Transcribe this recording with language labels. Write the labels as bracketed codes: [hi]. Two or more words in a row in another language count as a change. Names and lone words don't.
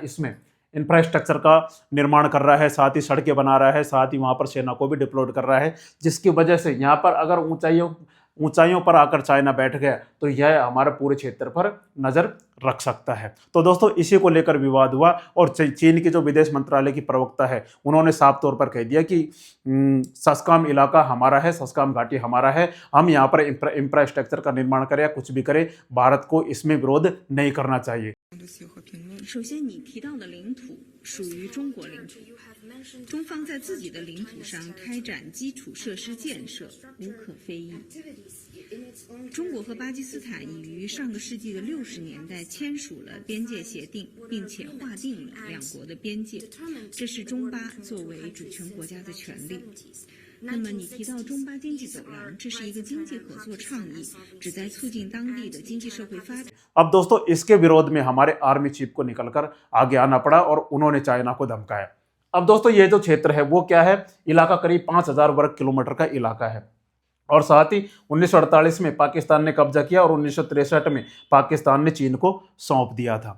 [hi] इसमें इंफ्रास्ट्रक्चर का निर्माण कर रहा है, साथ ही सड़कें बना रहा है, साथ ही वहां पर सेना को भी डिप्लॉयड कर रहा है, जिसकी वजह से यहाँ पर अगर ऊंचाइयों पर आकर चाइना बैठ गया तो यह हमारे पूरे क्षेत्र पर नजर रख सकता है। तो दोस्तों इसी को लेकर विवाद हुआ और चीन की जो विदेश मंत्रालय की प्रवक्ता है उन्होंने साफ तौर पर कह दिया कि सस्काम इलाका हमारा है, सस्काम घाटी हमारा है, हम यहाँ पर इंफ्रास्ट्रक्चर का निर्माण करें या कुछ भी करें, भारत को इसमें विरोध नहीं करना चाहिए। [zh] 首先，你提到的领土属于中国领土，中方在自己的领土上开展基础设施建设无可非议。中国和巴基斯坦已于上个世纪的60年代签署了边界协定，并且划定了两国的边界，这是中巴作为主权国家的权利。那么你提到中巴经济走廊，这是一个经济合作倡议，旨在促进当地的经济社会发展。 [hi] अब दोस्तों इसके विरोध में हमारे [en] army chief [hi] को निकलकर आगे आना पड़ा और उन्होंने चाइना को धमकाया। अब दोस्तों ये जो क्षेत्र है वो क्या है? इलाका करीब 5000 वर्ग किलोमीटर का इलाका है और साथ ही 1948 में पाकिस्तान ने कब्जा किया और 1963 में पाकिस्तान ने चीन को सौंप दिया था।